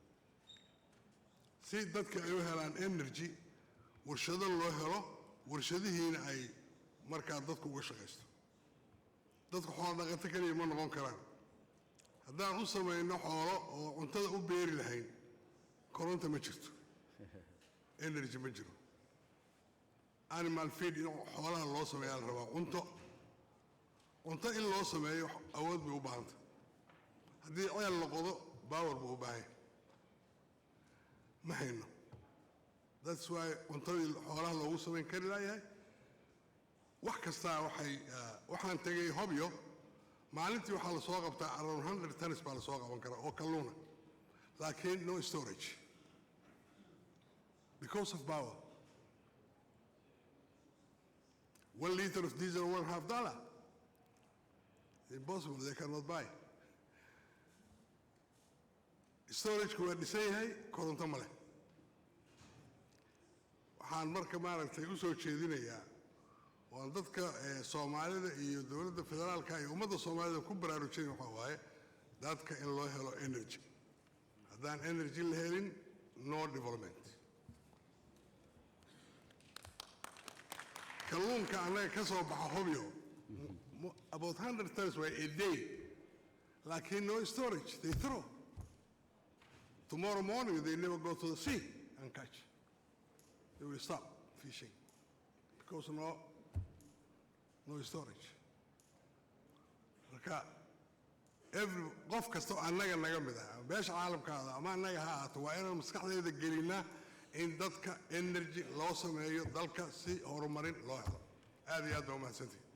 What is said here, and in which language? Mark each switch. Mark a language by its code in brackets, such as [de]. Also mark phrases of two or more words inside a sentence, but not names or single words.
[so] si dadka ay u helaan energy warshado loo helo warshadihiina ay markaa dadku uga shaqaysto dadku xoolo dhaqato kaliya ma noqon karaan haddaan u samayno xoolo oo cuntada u beeri lahayn koronto ma jirto energy ma jiro [en] animal feed [so] in xoolaha loo sameeyaa la rabaa cunto in loo sameeyo awood bay u baahanta haddii ceel la qodo power buu u baahan yahay ma hayno [en] that's why [so] cuntadii xoolaha loogu samayn kari laayahay wax kastaa waxaan tegay hobyo maalintii waxaa lasoo qabtaa [en] around 100 tons [so] baa lasoo qaban karaa oo kalluuna laakiin [en] no storage because of power 1 liter of diesel $1.5 impossible they cannot buy [so] storage ku waa dhisan yahay koronto ma leh waxaan marka maaragtay u soo jeedinayaa waan dadka Soomaalida iyo dawladda federaalka iyo ummadda Soomaalida ku baraarujin waxa waaye dadka in loo helo energy haddaan energy la helin [en] no development [so] kalluunka annaga ka soo baxa [en] hobyo about 100 tons a day laakiin no storage they throw tomorrow morning they never go to the sea and catch they will stop fishing because no storage [so] marka every qof kasto annaga naga mid ah beesha caalamkaada ama annaga ha ahaato waa inaan maskaxdeeda gelinaa in dadka energy loo sameeyo dalka si horumarin loo helo aad iyo aad baa umahadsantihiin